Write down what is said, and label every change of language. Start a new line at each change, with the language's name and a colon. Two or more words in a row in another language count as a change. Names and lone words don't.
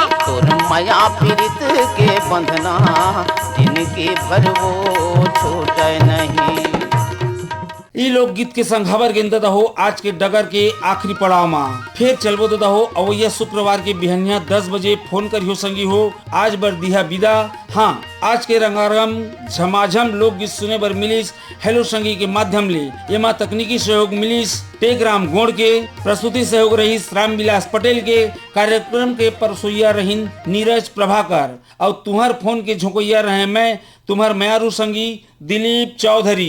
Chhattisgarhi: तोर माया पीरित के बंधना, जिंदगी भर वो छूटे नहीं। ई लोकगीत के संग खबर गेंदा हो आज के डगर के आखिरी पड़ाव में फिर चलबो दादा हो अवैया शुक्रवार के बिहनिया 10 बजे फोन करियो संगी हो। आज बर दिहा विदा। हाँ आज के रंगारंग झमाझम लोकगीत सुने बर मिलिस हेलो संगी के माध्यम ले। एमा तकनीकी सहयोग मिलिस टेकराम गोड़ के, प्रस्तुति सहयोग रही रामविलास पटेल के, कार्यक्रम के परसोइया रहीन नीरज प्रभाकर और तुम्हार फोन के झोंकोइया रहे मैं तुम्हार मयारू संगी दिलीप चौधरी।